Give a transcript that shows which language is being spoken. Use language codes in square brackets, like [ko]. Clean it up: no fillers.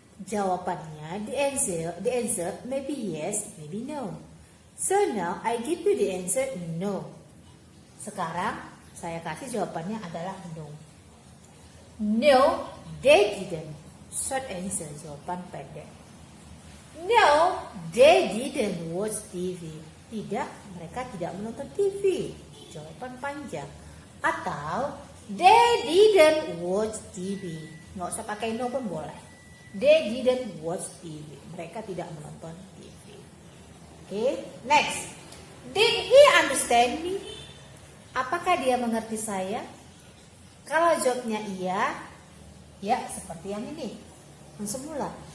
[id] Jawabannya [en] the answer maybe yes, maybe no. So now I give you the answer no. [id] Sekarang Saya kasih jawabannya adalah no. [en] No, they didn't. Short answer, [id] jawaban pendek. [en] No, they didn't watch TV. [id] Tidak, mereka tidak menonton TV. Jawaban panjang. Atau [en] they didn't watch TV. [id] Nggak usah pakai no pun boleh. [en] They didn't watch TV. [id] Mereka tidak menonton TV. Oke, next. [en] Did he understand me? [id] Apakah dia mengerti saya? Kalau jawabnya iya, ya seperti yang ini. Semula.